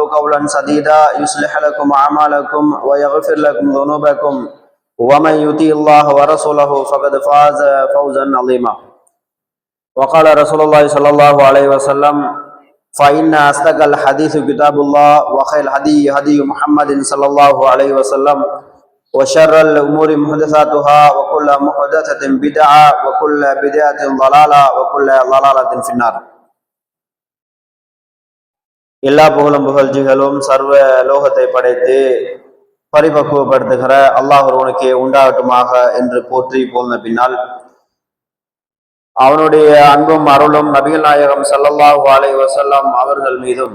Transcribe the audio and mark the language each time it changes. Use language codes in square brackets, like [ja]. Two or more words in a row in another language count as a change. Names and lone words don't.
[ar] قولا سديدا يصلح لكم أعمالكم ويغفر لكم ذنوبكم ومن يطيع الله ورسوله فقد فاز فوزا عظيما وقال رسول الله صلى الله عليه وسلم فإن أصدق الحديث كتاب الله وخير الهدي هدي محمد صلى الله عليه وسلم وشر الأمور محدثاتها وكل محدثة بدعة وكل بدعة ضلالة وكل ضلالة في النار. [ta] எல்லா புகழும் புகழ்ச்சிகளும் சர்வ லோகத்தை படைத்து பரிபக்குவப்படுத்துகிற அல்லாஹ் ஒருவனுக்கே உண்டாகட்டுமாக என்று போற்றி போன பின்னால் அவனுடைய அன்பும் அருளும் நபிகள் நாயகம் [ar] صلى الله عليه وسلم [ta] அவர்கள் மீதும்